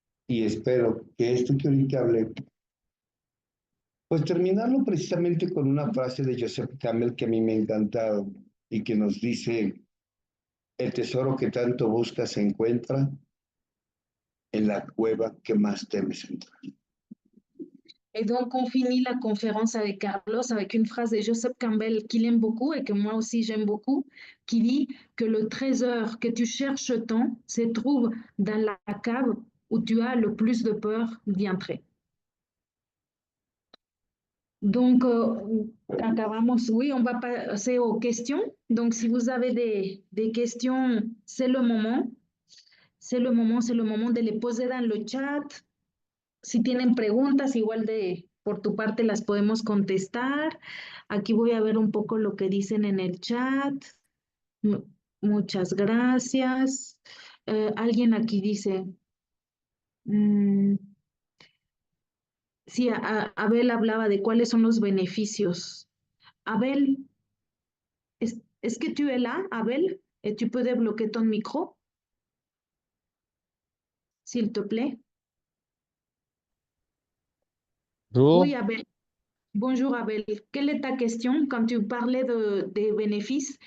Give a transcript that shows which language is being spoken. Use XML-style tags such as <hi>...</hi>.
<es>Y espero que esto que ahorita hablé, pues terminarlo precisamente con una frase de Joseph Campbell que a mí me ha encantado y que nos dice, el tesoro que tanto buscas se encuentra en la cueva que más temes entrar.</es> <fr>Et donc, on finit la conférence avec Carlos avec une phrase de Joseph Campbell qu'il aime beaucoup et que moi aussi j'aime beaucoup, qui dit que le trésor que tu cherches tant se trouve dans la cave où tu as le plus de peur d'y entrer. Donc,</fr> <es>acabamos,</es> <fr>oui, on va passer aux questions. Donc, si vous avez des questions, c'est le moment. C'est le moment de les poser dans le chat.</fr> <es>Si tienen preguntas, igual de por tu parte las podemos contestar. Aquí voy a ver un poco lo que dicen en el chat. Mu- Muchas gracias. Alguien aquí dice, mm, sí, Abel hablaba de cuáles son los beneficios.</es> <fr>Abel, est-ce que tu es là, Abel? Et tu peux débloquer ton micro, s'il te plaît? Oui, Bonjour. Abel. Bonjour Abel. Quelle est ta question quand tu parlais des bénéfices?</fr>